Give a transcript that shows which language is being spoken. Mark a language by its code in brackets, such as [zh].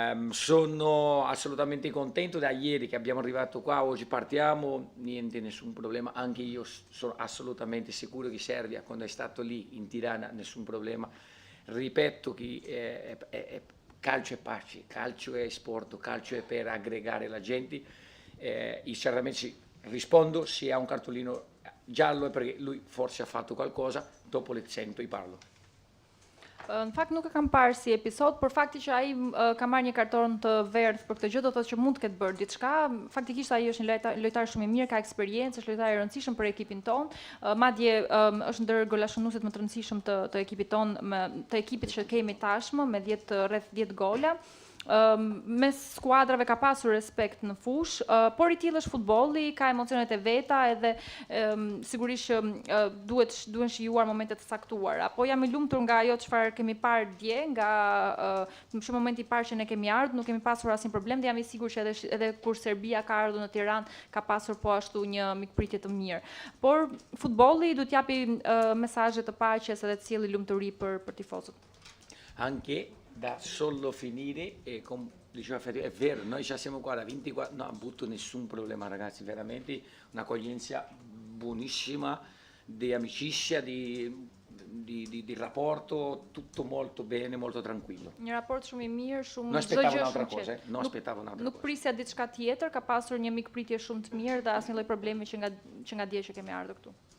[it] Sono assolutamente contento da ieri che abbiamo arrivato qua, oggi partiamo, niente, nessun problema, anche io sono assolutamente sicuro che Serbia quando è stato lì in Tirana nessun problema. Ripeto che calcio è pace, calcio è sport, calcio è per aggregare la gente. Sinceramente rispondo, se ha un cartolino giallo è perché lui forse ha fatto qualcosa, dopo le sento e parlo. [sq] Në fakt nuk e kam parë si episod, por fakti që ai ka marrë një karton të verdh për këtë gjë do të thotë që mund të ketë bërë diçka. Faktikisht ai është një lojtar shumë i mirë, ka eksperiencë, është lojtar i rëndësishëm për ekipin ton. Madje është ndër golashunuesit më të rëndësishëm të ekipit ton, të ekipit që kemi tashmë me rreth 10 gola. Mes skuadrave ka pasur respekt në fush, por I tillë është futbolli, ka emocionet e veta edhe sigurisht që duhen shijuar momentet të saktuara. Po jam I lumtur nga ajo çfarë kemi parë dje, nga në shumë momenti I parë që ne kemi ardhur, nuk kemi pasur asnjë problem dhe jam I sigurt që edhe kur Serbia ka ardhur në Tiranë ka pasur po ashtu një mikpritje të mirë. Por futbolli duhet japi mesazhe të paqes edhe të sjellë lumturi për tifozët. [it] Anche da solo finire e diceva Federico, è vero, noi già siamo qua da 24, non ha avuto nessun problema ragazzi, veramente un'accoglienza buonissima, di amicizia, di rapporto, tutto molto bene, molto tranquillo. [sq] Një raport shumë I mirë, shumë [it] non aspettavo un'altra cosa, non aspettavo un'altra cosa. [sq] Nuk prisja diçka tjetër, ka pasur një mikpritje shumë të mirë dhe asnjë lloj problemi që nga dje që kemi ardhur këtu.